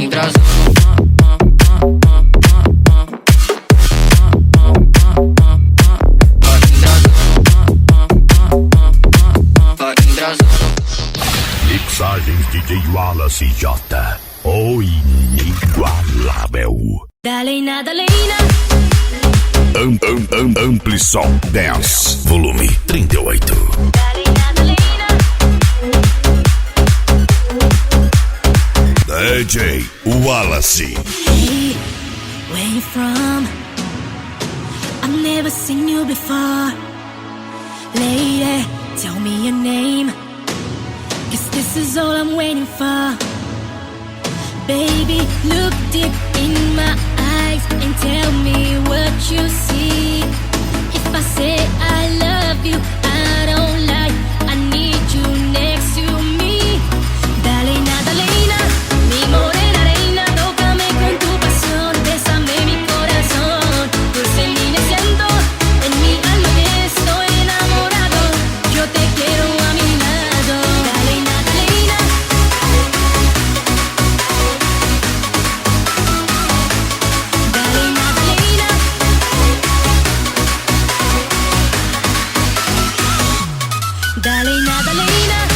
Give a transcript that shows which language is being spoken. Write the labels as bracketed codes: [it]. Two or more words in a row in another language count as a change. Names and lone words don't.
[pt] Mixagens DJ Wallace J. O inigualável. Dalena, Dalena. Amplissom Dance, volume 38. Dalena, Dalena. DJ Wallace. [en] Hey, where you from? I've never seen you before. Lady, tell me your name, 'cause this is all I'm waiting for. Baby, look deep in my eyes and tell me what you see. If I say I love you, I don't lie. I need you next to me. [es] Dalena, Dalena, mi morena reina, tócame con tu pasión, bésame mi corazón. Dulce niña siento, en mi alma que estoy enamorado. Yo te quiero a mi lado. Dalena, Dalena. Dalena, Dalena. Dalena, Dalena.